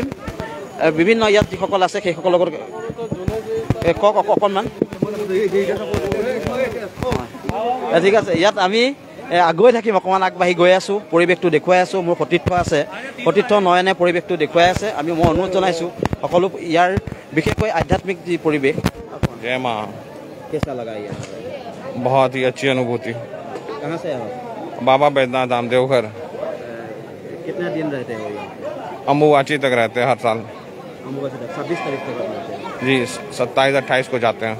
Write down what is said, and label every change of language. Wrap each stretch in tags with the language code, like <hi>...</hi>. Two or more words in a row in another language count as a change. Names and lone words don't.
<as>বিভিন্ন ইয়াত যিসকল আছে সেইসকলৰ লগত কওক অকণমান। ঠিক আছে, ইয়াত আমি আগুৱাই থাকিম, অকণমান আগবাঢ়ি গৈ আছোঁ, পৰিৱেশটো দেখুৱাই আছোঁ। মোৰ সতীৰ্থ আছে, সতীৰ্থ নয়নে পৰিৱেশটো দেখুৱাই আছে। মই অনুৰোধ জনাইছোঁ সকলো ইয়াৰ বিশেষকৈ আধ্যাত্মিক যি পৰিৱেশ।</as> <hi>जय माँ। कैसा लगा ये? बहुत ही अच्छी अनुभूति। कहाँ से हो? बाबा बैद्यनाथ धाम देवघर। कितने दिन रहते हो यहाँ? अम्बुबाची तक रहते हैं हर साल। अम्बुबाची तक 26 तारीख तक रहते हैं? जी, 27-28 को जाते हैं।</hi>